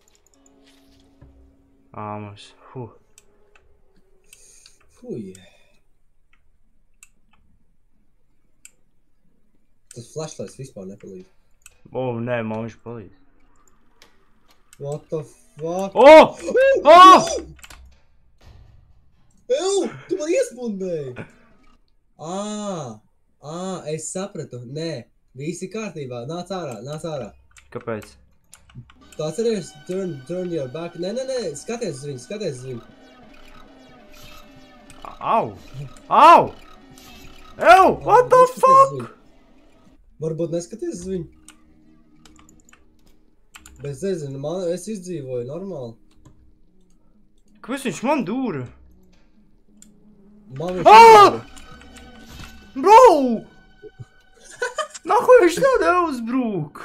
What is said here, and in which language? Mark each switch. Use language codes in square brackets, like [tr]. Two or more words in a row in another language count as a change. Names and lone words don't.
[lv] Āmas, hu. Fuj. Tas flashlights vispār nepalīdz. O, nē, man viņš palīdz. [en] What the fuck? O! O! Ew, [lv] tu man iespundēji! Es sapratu. Nē, visi kārtībā. Nāc ārā. Kāpēc? Tu atceries? [en] Turn your back. [lv] Nē, skaties uz viņu. Au! Au! [en] Ew, what the fuck? [lv] Varbūt neskaties uz viņu. Bet es nezinu, es izdzīvoju normāli. Kāpēc viņš man dūra? Man viņš Ā! Bro! Nahuj viņš tev neuzbrūk?